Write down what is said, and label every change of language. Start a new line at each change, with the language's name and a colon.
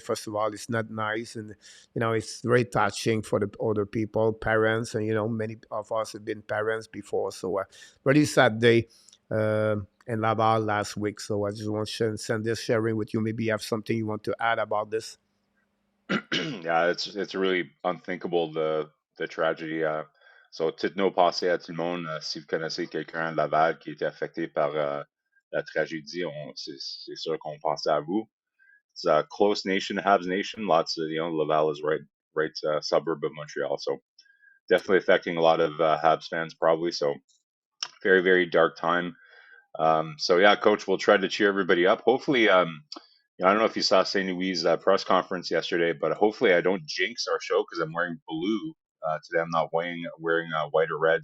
English: First of all, it's not nice, and it's very touching for the other people, parents, and many of us have been parents before. So very sad day in Laval last week. So I just want to send this sharing with you. Maybe you have something you want to add about this. Yeah, it's really unthinkable, the tragedy.
French: So, toutes nos pensées à tout le monde. Si vous connaissez quelqu'un à Laval qui était affecté par la tragédie, c'est sûr qu'on pensait à vous.
English: It's a close nation, Habs nation. Lots of, Laval is right suburb of Montreal. So definitely affecting a lot of Habs fans probably. So very, very dark time. So yeah, Coach, we'll try to cheer everybody up. Hopefully, I don't know if you saw St. Louis' press conference yesterday, but hopefully I don't jinx our show because I'm wearing blue today. I'm not wearing white or red.